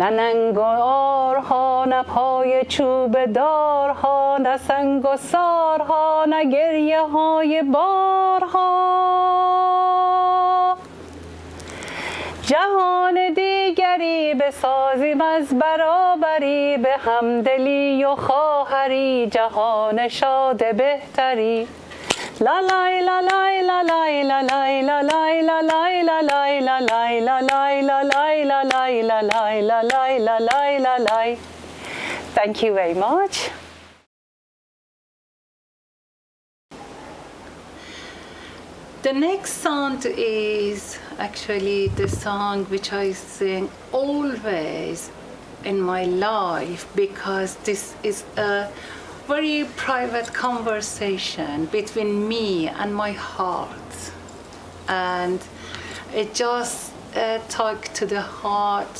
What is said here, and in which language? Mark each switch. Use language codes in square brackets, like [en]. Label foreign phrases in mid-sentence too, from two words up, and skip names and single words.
[fa] نه ننگارها نه پای چوب دارها نه سنگ و سارها نه گریه های بارها جهان دیگری بسازیم از برابری به همدلی و خواهری جهان شاد بهتری لا لای لا لای لا لای لا لای لا لای لا لای لا لای لا لای لا لای لا لای لا لای لا لای لا لای لا لای لا لای. [en] Thank you very much. The next song is actually the song which I sing always in my life because this is a very private conversation between me and my heart, and it just talk to the heart.